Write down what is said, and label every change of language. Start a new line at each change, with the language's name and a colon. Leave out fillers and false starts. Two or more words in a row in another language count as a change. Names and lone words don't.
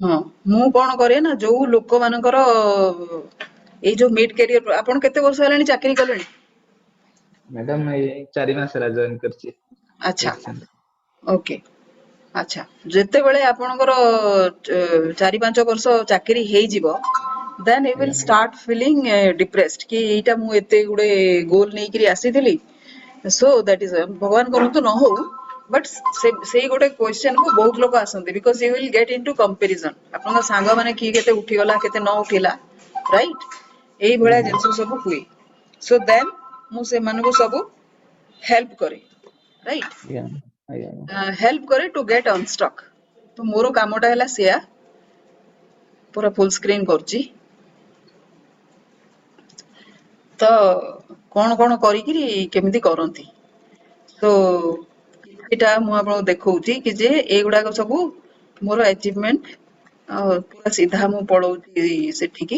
Odia: ହଁ ମୁଁ କଣ କରେ ନା ଯୋଉ ଲୋକମାନଙ୍କର ଏଇ ଯୋଉ
English: mid career
Odia: ଆପଣ କେତେ ବର୍ଷ ହେଲାଣି ଚାକିରି କଲେଣି? ମ୍ୟାଡାମ ଏଇ 4 ମାସ ହେଲା ଜଏନ କରିଛି ଆଚ୍ଛା ରିସେଣ୍ଟ। ଓକେ ଆଚ୍ଛା ଯେତେବେଳେ ଆପଣଙ୍କର 4-5 ବର୍ଷ ଚାକିରି ହେଇଯିବ
English: then you will
Odia: ଆଜ୍ଞା
English: start feeling depressed
Odia: କି ଏଇଟା ମୁଁ ଏତେ ଗୁଡେ ଗୋଲ ନେଇକିରି ଆସିଥିଲି
English: so that is
Odia: ଭଗବାନ କରନ୍ତୁ ନ ହଉ ବଟ୍ ସେଇ ଗୋଟେ କ୍ୱେଶ୍ଚନ କୁ ବହୁତ ଲୋକ ଆସନ୍ତି ବିକଜ
English: you will get into comparison
Odia: ଆପଣଙ୍କ ସାଙ୍ଗମାନେ କିଏ କେତେ ଉଠିଗଲା କେତେ ନ ଉଠିଲା ରାଇଟ୍ ଏଇଭଳିଆ ଆଜ୍ଞା ଜିନିଷ ସବୁ ହୁଏ
English: so then
Odia: ମୁଁ ସେମାନଙ୍କୁ ସବୁ ହେଲ୍ପ କରେ ରାଇଟ୍ ଆଜ୍ଞା ଆଜ୍ଞା ହେଲ୍ପ କରେ
English: to get unstuck
Odia: ତ ମୋର କାମଟା ହେଲା ସେୟା ପୁରା
English: full screen
Odia: କରୁଛି ତ କଣ କଣ କରିକିରି କେମିତି କରନ୍ତି ତ କିଛିଟା ମୁଁ ଆପଣଙ୍କୁ ଦେଖଉଛି କି ଯେ ଏଇଗୁଡାକ ସବୁ ମୋର ଆଚିଭମେଣ୍ଟ ପୁରା ସିଧା ମୁଁ ପଳଉଛି ସେଠିକି